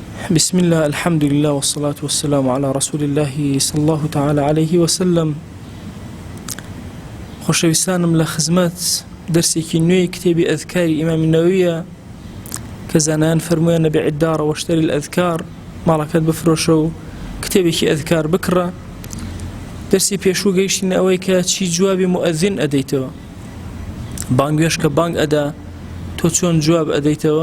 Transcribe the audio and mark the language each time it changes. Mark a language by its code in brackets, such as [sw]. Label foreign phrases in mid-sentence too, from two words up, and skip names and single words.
[ar] بسم الله الحمد لله والصلاة والسلام على رسول الله صلى الله تعالى عليه وسلم. [ckb] خۆشەویستانم لە خزمەت دەرسێکی نوێی کتێبی ئەذکاری ئیمامی نەوەویە کە زانایان فەرموویانە [ar] بێعیددارە وەشتەری الأذکار [ckb] ماڵەکەت بفرۆشە و کتێبێکی ئەذکار بکڕە. دەرسی پێشوو گەیشتینە ئەوەی کە چی جوابی مؤەذین ئەدەیتەوە، بانگوێش کە بانگ ئەدا تۆ چۆن جواب ئەدەیتەوە.